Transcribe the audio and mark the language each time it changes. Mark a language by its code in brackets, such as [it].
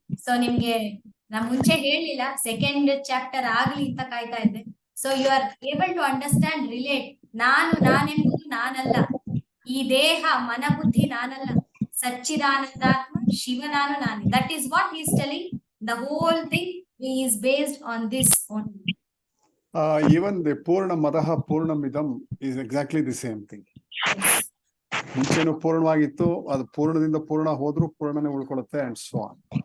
[kn] So ನಿಮ್ಗೆ ನಾ ಮುಂಚೆ ಹೇಳಲಿಲ್ಲ, ಸೆಕೆಂಡ್ ಚಾಪ್ಟರ್ ಆಗ್ಲಿ ಅಂತ ಕಾಯ್ತಾ ಇದ್ದೆ. [en] So you are able to understand, relate. [kn] ನಾನೆಂಬುದು ನಾನಲ್ಲ, ಈ ದೇಹ ಮನಬುದ್ಧಿ ನಾನಲ್ಲ, ಸಚ್ಚಿದಾನಂದಾತ್ಮ ಶಿವ ನಾನೇ. [en] That is what he is telling. The whole thing is based on this only. Even the Purna Madaha Purnamidam is exactly the same thing. [kn] ಮುಂಚೆನೂ ಪೂರ್ಣವಾಗಿತ್ತು, ಅದು ಪೂರ್ಣದಿಂದ ಪೂರ್ಣ ಹೋದ್ರೂ ಪೂರ್ಣನೇ ಉಳ್ಕೊಳ್ಳುತ್ತೆ, [en] and so on.